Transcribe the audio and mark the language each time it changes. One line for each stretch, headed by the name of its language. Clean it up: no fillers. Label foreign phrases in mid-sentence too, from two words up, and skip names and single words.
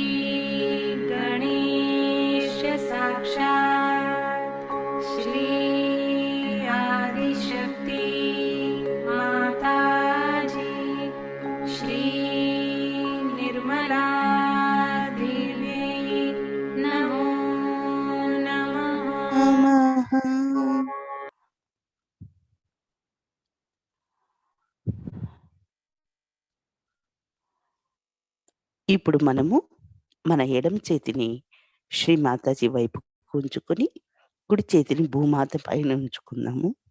Sanskrit: गणेश साक्षात् श्री आदिशक्ति माताजी श्री निर्मला देवी नमो नमः।
Telugu: ఇప్పుడు మనము మన ఎడమ చేతిని శ్రీ మాతాజీ వైపు ఉంచుకొని కుడి చేతిని భూమాత పైన ఉంచుకుందాము.